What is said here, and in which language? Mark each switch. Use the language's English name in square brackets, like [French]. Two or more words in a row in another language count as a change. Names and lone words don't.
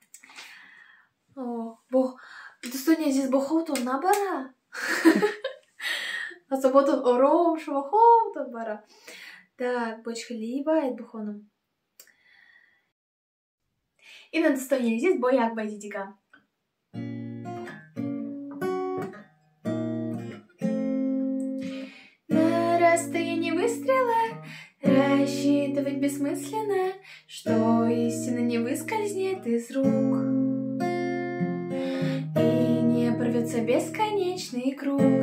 [Tajik] О, бо достойный Азиз бо хотон набара. Асаботон ором шава хотон бара. Так, бочхли байт бухоном. Ина достойный Азиз бояк байт дига. [Russian] На расстоянии выстрела рассчитывать бессмысленно, что истина не выскользнет из рук и не порвется бесконечный круг.